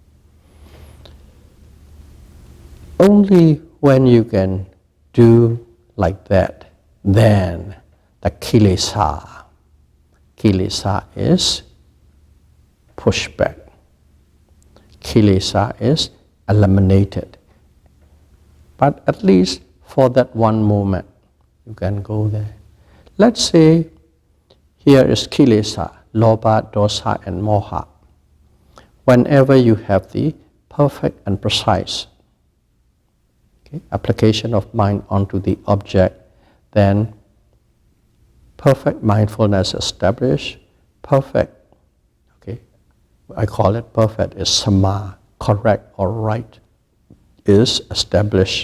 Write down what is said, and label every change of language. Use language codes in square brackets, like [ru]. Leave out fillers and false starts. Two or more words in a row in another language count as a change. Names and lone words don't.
[en] Only when you can do like that, then the kilesa is pushback. Kilesa is eliminated. But at least for that one moment, you can go there. Let's say here is [pi] kilesa, lobha, dosa, [en] and moha. Whenever you have the perfect and precise application of mind onto the object, then perfect mindfulness established. Perfect, I call it perfect, is samma, correct or right, is established.